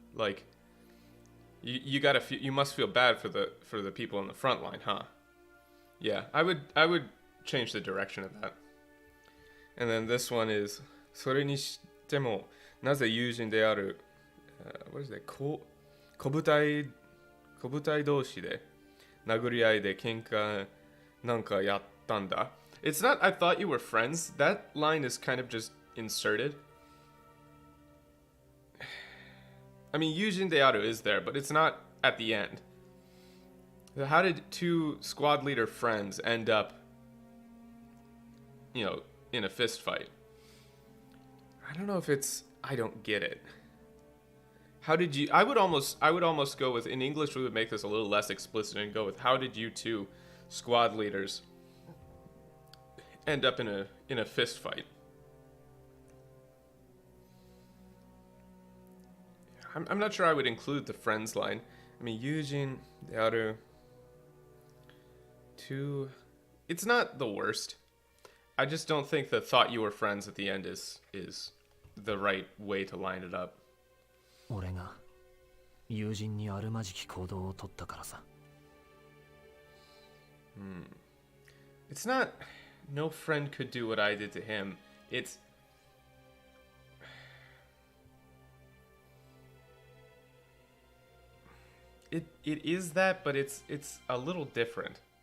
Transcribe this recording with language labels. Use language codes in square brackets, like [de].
[en] Like, you gotta feel, you must feel bad for the people in the front line, huh? Yeah, I would change the direction of that. And then this one is [ja] それにしてもなぜ友人である、 [en] what is that? [ja] 小部隊同士で殴り合いで喧嘩なんかやったんだ. [en] It's not I thought you were friends. That line is kind of just inserted. I mean, [ja] Yujin Dearu [en] is there, but it's not at the end. How did two squad leader friends end up, you know, in a fist fight? I don't know if it's, I don't get it. How did you, I would almost go with, in English we would make this a little less explicit and go with, how did you two squad leaders end up in a fist fight? I'm not sure I would include the friends line. I mean, Yujin, the other two, it's not the worst. I just don't think the thought you were friends at the end is the right way to line it up. [ja] 俺が友人にあるまじき行動を取ったからさ。 [en] It's not, no friend could do what I did to him. It's, it is that, but it's a little different.